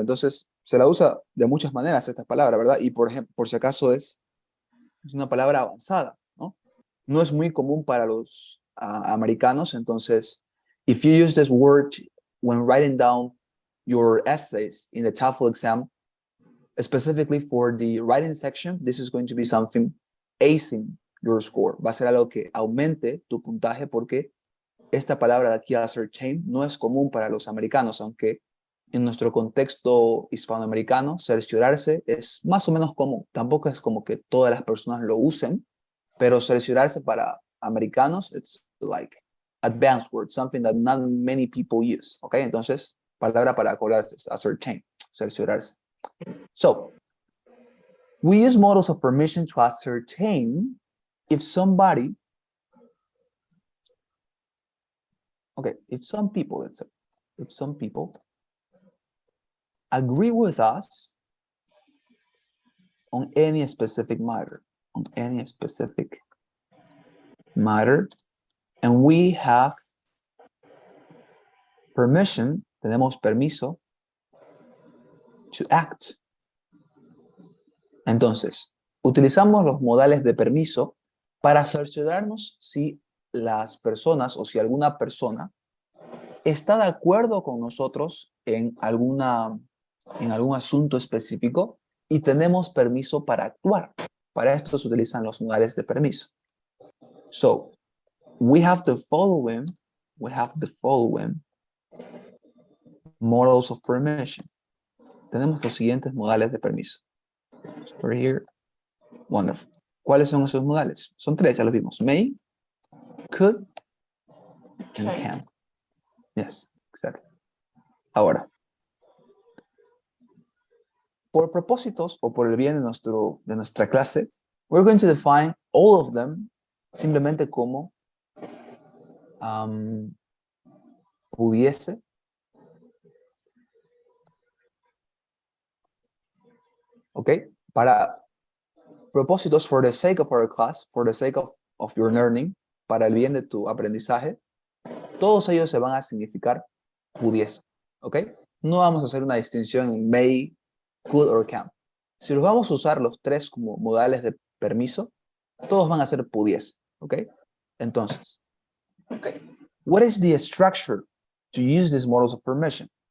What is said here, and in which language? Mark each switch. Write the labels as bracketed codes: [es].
[es] Entonces, se la usa de muchas maneras esta palabra, ¿verdad? Y por ejemplo, por si acaso es una palabra avanzada, ¿no? No es muy común para los americanos. [en] Entonces, if you use this word when writing down your essays in the TOEFL exam, specifically for the writing section, this is going to be something acing your score. [es] Va a ser algo que aumente tu puntaje porque esta palabra de aquí, ascertain, no es común para los americanos, aunque en nuestro contexto hispanoamericano, cerciorarse es más o menos común. Tampoco es como que todas las personas lo usen, pero cerciorarse para americanos, [en] it's like advanced word, something that not many people use. [es] ¿Ok? Entonces, palabra para acordarse es ascertain, cerciorarse. [en] So, we use models of permission to ascertain if somebody, okay, if some people, let's say, if some people agree with us on any specific matter, and we have permission, [es] tenemos permiso [en] to act. [es] Entonces, utilizamos los modales de permiso para cerciorarnos si las personas o si alguna persona está de acuerdo con nosotros en algún asunto específico y tenemos permiso para actuar. Para esto se utilizan los modales de permiso. [en] So, we have the following models of permission. [es] Tenemos los siguientes modales de permiso. [en] Right here. Wonderful. [es] ¿Cuáles son esos modales? Son tres, ya los vimos. May, could, and can. Yes, exactly. Ahora, por propósitos o por el bien de nuestra clase, [en] we're going to define all of them [es] simplemente como pudiese, ¿ok? Para propósitos, [en] for the sake of our class, for the sake of your learning, [es] para el bien de tu aprendizaje, todos ellos se van a significar pudiese, ¿ok? No vamos a hacer una distinción en may, could or can. Si los vamos a usar los tres como modales de permiso, todos van a ser pudiese, ¿ok? [en] Entonces, what is the structure to use these models of permission?